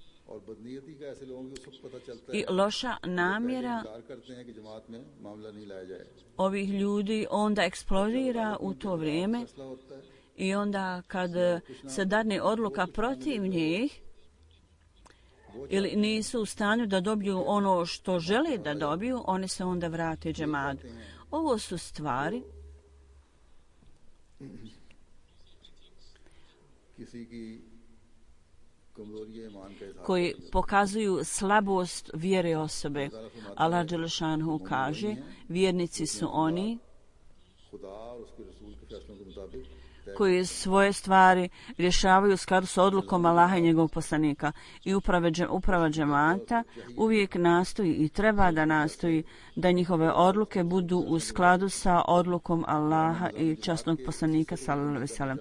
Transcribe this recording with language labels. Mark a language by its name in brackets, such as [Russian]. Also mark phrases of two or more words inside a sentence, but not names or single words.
[Urdu] اور بدنیتی کا ایسے لوگوں کو سب پتا چلتا [Bosnian] I [Urdu] है [Bosnian] loša namjera [Urdu] انکار کرتے ہیں کہ جماعت میں معاملہ نہیں لایا جائے. [Bosnian] ovih ljudi onda eksplodira u to vrijeme [Urdu] فیصلہ ہوتا ہے [Bosnian] i onda kad se dadne odluka protiv njih ili nisu u stanju da dobiju ono što žele da dobiju, oni se onda vrate džematu. Ovo su stvari [Urdu] کسی کی کمزوری ایمان کا اظہار [Bosnian] koji pokazuju slabost vjere osobe. Allah dželešanuhu kaže, vjernici su oni [Urdu] خدا اور اس کے رسول کے فیصلوں کے مطابق [Bosnian] koji svoje stvari rješavaju u skladu s odlukom Allaha i njegovog poslanika. I uprava džemata uvijek nastoji i treba da nastoji da njihove odluke budu u skladu sa odlukom Allaha i časnog poslanika [Arabic] صلى الله عليه وسلم.